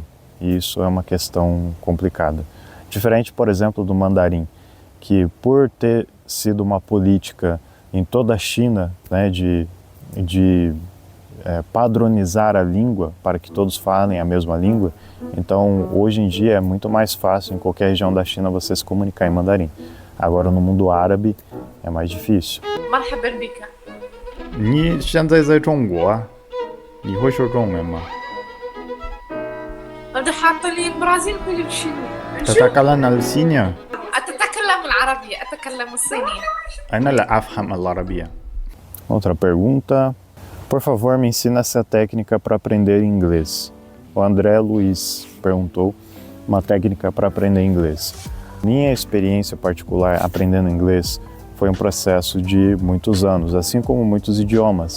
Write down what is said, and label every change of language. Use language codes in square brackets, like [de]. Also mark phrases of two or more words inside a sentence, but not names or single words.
[pt] E isso é uma questão complicada. Diferente, por exemplo, do mandarim, que por ter sido uma política em toda a China, né, de padronizar a língua para que todos falem a mesma língua, então hoje em dia é muito mais fácil em qualquer região da China você se comunicar em mandarim. Agora no mundo árabe é mais difícil. [zh] 你现在在中国，你会说中文吗？ [ar] بدي حاط لي برازيل كل شيء. تتكلم الصينية؟ أتكلم العربية، أتكلم الصينية. أنا لا أفهم العربية. [pt] Outra pergunta. Por favor, me ensina essa técnica para aprender inglês. O André Luiz perguntou uma técnica para aprender inglês. Minha experiência particular aprendendo inglês foi um processo de muitos anos, assim como muitos idiomas.